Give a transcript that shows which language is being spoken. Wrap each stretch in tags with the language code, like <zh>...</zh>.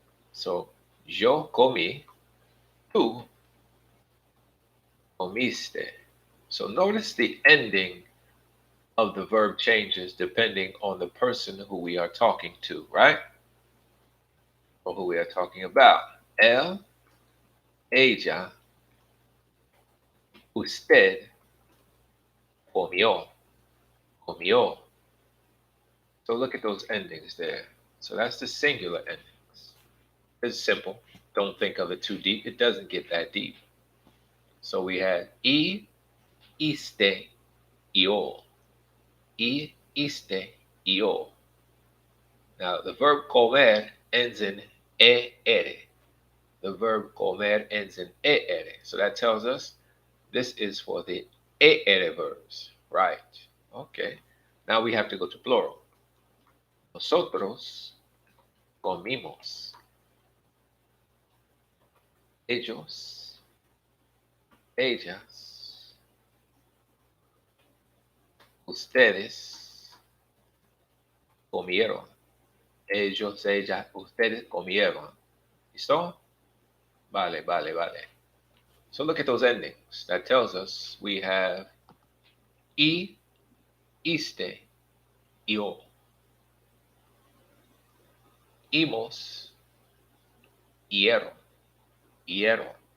<es>So yo comí, tú comiste.</es> <en>So notice the ending of the verb changes depending on the person who we are talking to, right? Or who we are talking about.</en> <es>Él, ella, usted, comió, comió.</es> <en>So look at those endings there. So that's the singular endings. It's simple. Don't think of it too deep. It doesn't get that deep. So we had iste, yo. Iste, yo. Now the verb comer ends in er. The verb comer ends in er. So that tells us this is for the er verbs, right? Okay. Now we have to go to plural.</en> <es>Nosotros comimos. Ellos, ellas, ustedes comieron. Ellos, ellas, ustedes comieron. ¿Listo? Vale, vale, vale.</es> <en>So look at those endings. That tells us we have iste, yo. Imos, hierro, hierro.</en>